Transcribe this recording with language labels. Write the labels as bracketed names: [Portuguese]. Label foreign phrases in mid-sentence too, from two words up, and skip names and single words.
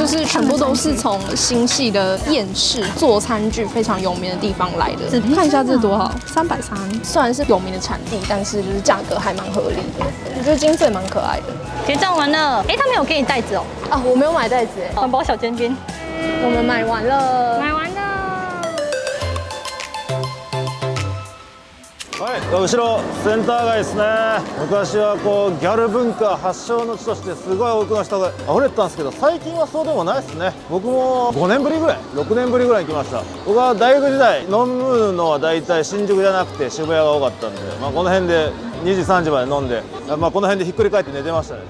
[Chinese] 就是全部都是从新系的燕市做餐具非常有名的地方来的。看一下这多少，330。虽然是有名的产地，但是就是价格还蛮合理的。我觉得金色也蛮可爱的。结账完了，哎，他没有给你袋子哦。啊，我没有买袋子，环保小尖尖。我们买完了。买完了。 [Japanese] はい、後ろセンター街ですね。昔はこうギャル文化発祥の地としてすごい多くの人が溢れてたんですけど、最近はそうでもないですね。僕も5年ぶりぐらい6年ぶりぐらいに来ました。僕は大学時代飲むのは大体新宿じゃなくて渋谷が多かったんで、この辺で2時3時まで飲んで、この辺でひっくり返って寝てましたね。